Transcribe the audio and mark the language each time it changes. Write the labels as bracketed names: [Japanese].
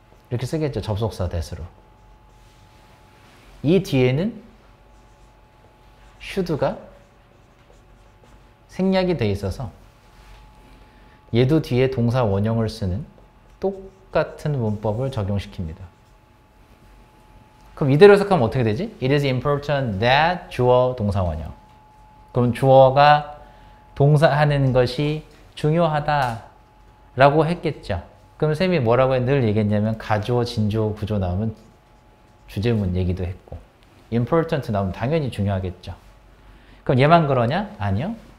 [Korean] 이렇게 쓰겠죠. 접속사 that으로. 이 뒤에는 should가 생략이 돼 있어서 얘도 뒤에 동사 원형을 쓰는 똑같은 문법을 적용시킵니다. 그럼 이대로 해석하면 어떻게 되지? [English] It is important that [Korean] 주어 동사 원형. 그럼 주어가 동사하는 것이 중요하다 라고 했겠죠. 그럼 쌤이 뭐라고 늘 얘기했냐면 가주어, 진주어, 구조 나오면 주제문 얘기도 했고 important 나오면 당연히 중요하겠죠. 그럼 얘만 그러냐? 아니요.